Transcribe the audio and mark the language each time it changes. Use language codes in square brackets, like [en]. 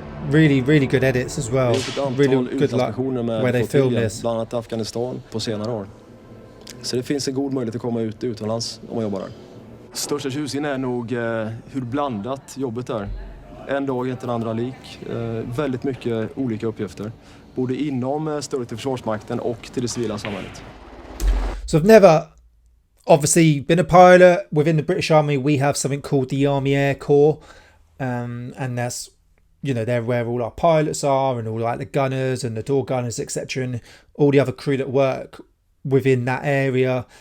[en] Really good edits as well. Really good where they film this. [sv] Bland annat Afghanistan på senare år. Så det finns en god möjlighet att komma ut utomlands om man jobbar där. Största tjusningen är nog hur blandat jobbet är. En dag är inte den andra lik. Väldigt mycket olika uppgifter. Både inom stödet till Försvarsmakten och till det civila samhället. [en] So I've never obviously been a pilot. Within the British Army we have something called the Army Air Corps. And that's, you know, they're where all our pilots are and all like the gunners and the door gunners, etc. And all the other crew that work within that area.